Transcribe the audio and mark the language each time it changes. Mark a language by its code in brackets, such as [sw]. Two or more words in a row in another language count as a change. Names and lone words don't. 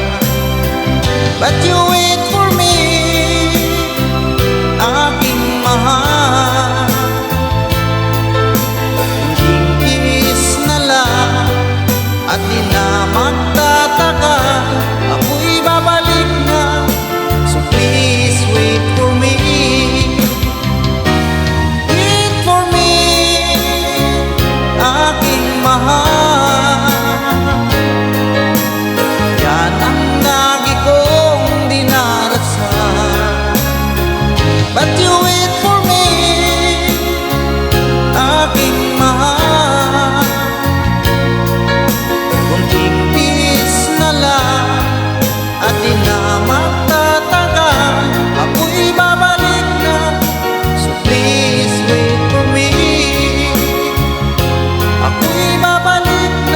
[en] But you wait for me, [tl] aking mahal, hingkis na lang at di na magtatagal, ako'y babalik na. [en] So please wait for me, wait for me, [tl] aking mahal, yan ang lagi kong dinarasal. [en] But you wait for me, [tl] aking mahal, kunting peace na lang at di na magtatagal, ako'y babalik na. [en] So please wait for me, [tl] ako'y babalik na.